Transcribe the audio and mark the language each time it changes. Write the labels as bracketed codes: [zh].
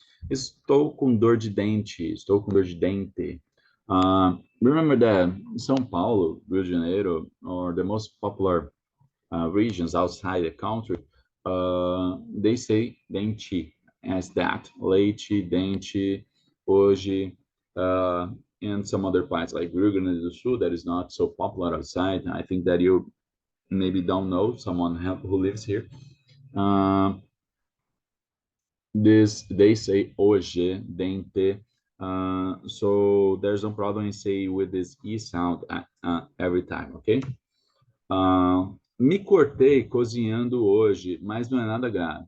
[pt] Estou com dor de dente, estou com dor de dente. [en] Remember that São Paulo, Rio de Janeiro, or the most popular regions outside the country, they say dente as that, leite, dente, hoje, and some other parts like Rio Grande do Sul that is not so popular outside. I think that you maybe don't know someone who lives here. They say hoje, dente. So there's no problem in say with this e sound every time, okay? [pt] Me cortei cozinhando hoje, mas não é nada grave.